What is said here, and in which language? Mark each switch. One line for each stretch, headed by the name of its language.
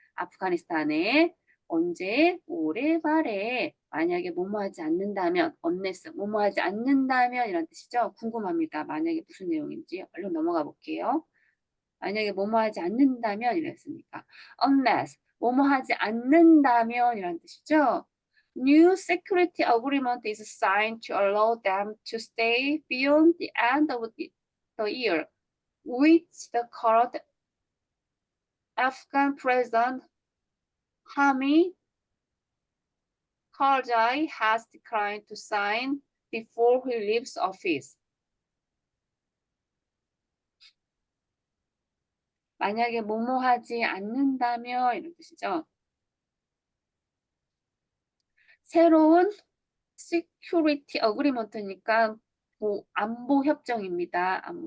Korean: 아프가니스탄에 언제 올해 말에 만약에 뭐뭐하지 않는다면 unless 뭐뭐하지 않는다면 이런 뜻이죠. 궁금합니다. 만약에 무슨 내용인지 얼른 넘어가 볼게요. 만약에 뭐뭐하지 않는다면 이랬으니까 unless 뭐뭐하지 않는다면 이런 뜻이죠.
English: New security agreement is signed to allow them to stay beyond the end of the year, which the current Afghan President Hamid Karzai has declined to sign before he leaves office.
Korean: 만약에 뭐뭐하지 않는다면 이런 뜻이죠. 새로운 시큐리티 어그리먼트니까 안보 협정입니다.